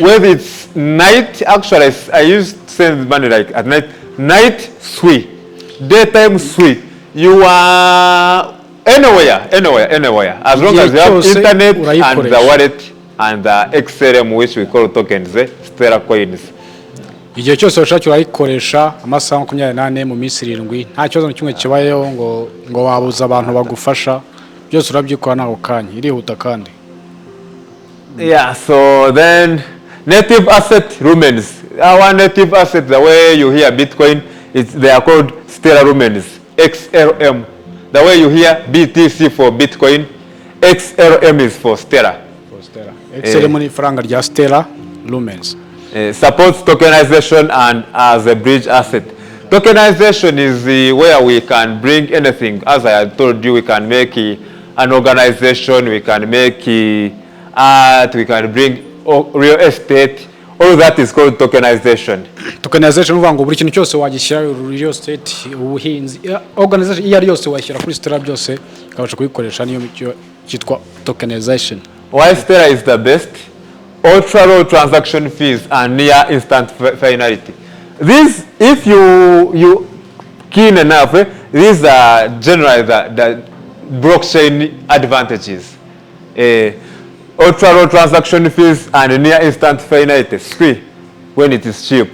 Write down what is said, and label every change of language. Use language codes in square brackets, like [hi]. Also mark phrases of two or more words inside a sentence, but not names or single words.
[en] Whether it's night, actually, I used to send money like at night. Night, sweet. Daytime, sweet. You are anywhere. As long as you have internet and the wallet and the XLM, which we call tokens, Stella coins. [rw] Igihe cyose ushaka urayikoresha amasaha 28 mu minsi 7 nta kibazo kimwe kibayeho ngo wabuza abantu bagufasha byose urabyikora naho kanya irihuta kandi. [en] Yeah, so then native asset lumens. Our native asset, the way you hear Bitcoin, they are called Stella lumens, XLM. The way you hear BTC for Bitcoin, XLM is for Stella. [rw] XLM ni faranga rya Stella lumens. [en] Supports tokenization and as a bridge asset. Tokenization is where we can bring anything. As I had told you, we can make an organization, we can make art, we can bring real estate, all that is called tokenization. [rw] Tokenization uvuga ngo buri kintu cyose wagishyira [en] real estate, [rw] ubuhinzi, organization iyo ari yose washyira kuri Stella byose ikabasha kuyikoresha, niyo cyitwa tokenization. [en] Why Stella is the best? Ultra low transaction fees and near instant finality. These, if you keen enough, these are generally the blockchain advantages. Ultra low transaction fees and near instant finality, when it is cheap.